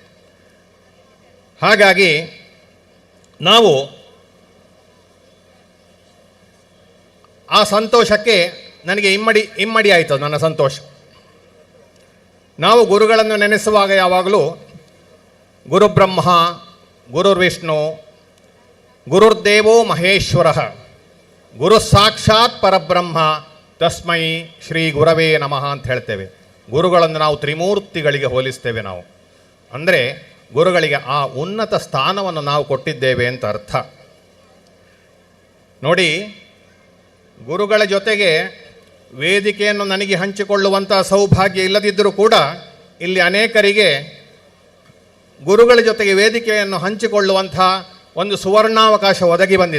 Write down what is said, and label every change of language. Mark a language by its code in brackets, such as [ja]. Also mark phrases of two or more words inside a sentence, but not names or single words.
[kn] ಹಾಗಾಗಿ ನಾವು ಆ ಸಂತೋಷಕ್ಕೆ ನನಗೆ ಇಮ್ಮಡಿ ಆಯಿತು ನನ್ನ ಸಂತೋಷ. ನಾವು ಗುರುಗಳನ್ನು ನೆನೆಸುವಾಗ ಯಾವಾಗಲೂ [sa] ಗುರುಬ್ರಹ್ಮ ಗುರುರ್ವಿಷ್ಣು ಗುರುರ್ದೇವೋ ಮಹೇಶ್ವರ ಗುರು ಸಾಕ್ಷಾತ್ ಪರಬ್ರಹ್ಮ ತಸ್ಮೈ ಶ್ರೀ ಗುರವೇ ನಮಃ [kn] ಅಂತ ಹೇಳ್ತೇವೆ. ಗುರುಗಳನ್ನು ನಾವು ತ್ರಿಮೂರ್ತಿಗಳಿಗೆ ಹೋಲಿಸ್ತೇವೆ ನಾವು. ಅಂದರೆ ಗುರುಗಳಿಗೆ ಆ ಉನ್ನತ ಸ್ಥಾನವನ್ನು ನಾವು ಕೊಟ್ಟಿದ್ದೇವೆ ಅಂತ ಅರ್ಥ. ನೋಡಿ, ಗುರುಗಳ ಜೊತೆಗೆ ವೇದಿಕೆಯನ್ನು ನನಗೆ ಹಂಚಿಕೊಳ್ಳುವಂಥ ಸೌಭಾಗ್ಯ ಇಲ್ಲದಿದ್ದರೂ ಕೂಡ ಇಲ್ಲಿ ಅನೇಕರಿಗೆ ಗುರುಗಳ ಜೊತೆಗೆ ವೇದಿಕೆಯನ್ನು ಹಂಚಿಕೊಳ್ಳುವಂಥ ಒಂದು ಸುವರ್ಣಾವಕಾಶ ಒದಗಿ ಬಂದಿದೆ.